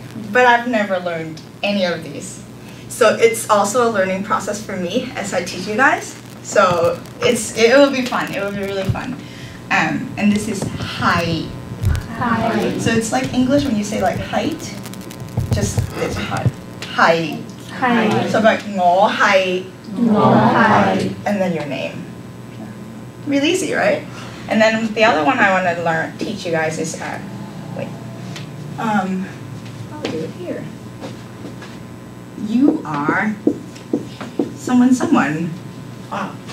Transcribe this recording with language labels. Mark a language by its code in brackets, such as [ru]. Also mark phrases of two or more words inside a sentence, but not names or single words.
[en] But I've never learned any of these. So it's also a learning process for me as I teach you guys. So it will be fun. It will be really fun. And this is hi. Hi. So it's like English when you say like height. Just it's hard. Hi. Hi. So like [yue] 我係. 我係. [en] And then your name. Really easy, right? And then the other one I want to teach you guys is I'll do it here. You are someone. Wow.